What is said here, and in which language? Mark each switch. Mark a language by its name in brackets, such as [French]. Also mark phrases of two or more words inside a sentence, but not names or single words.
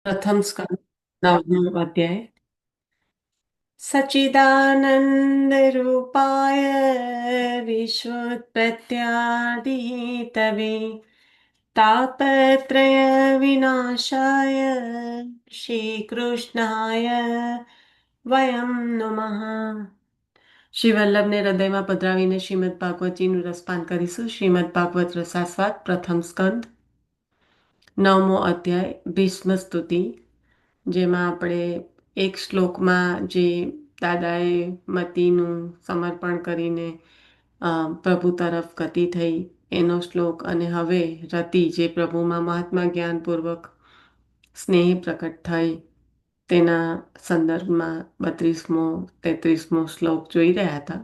[Gujarati] પ્રથમ સ્કંદ નવમો અધ્યાય। [Sanskrit] सच्चिदानंद रूपाय विश्वोत्पत्त्यादिहेतवे तापत्रय विनाशाय શ્રીકૃષ્ણાય વયમ નમઃ। [Gujarati] શ્રી વલ્લભને હૃદયમાં પધરાવીને શ્રીમદ ભાગવતજીનું રસપાન કરીશું। શ્રીમદ ભાગવત રસાસ્વાદ પ્રથમ સ્કંદ નવમો અધ્યાય ભીષ્મ સ્તુતિ, જેમાં આપણે એક શ્લોકમાં જે દાદાએ મતીનું સમર્પણ કરીને પ્રભુ તરફ ગતિ થઈ એનો શ્લોક, અને હવે રતિ જે પ્રભુમાં મહાત્મા જ્ઞાનપૂર્વક સ્નેહ પ્રકટ થઈ તેના સંદર્ભમાં 32મો 33મો શ્લોક જોઈ રહ્યા હતા।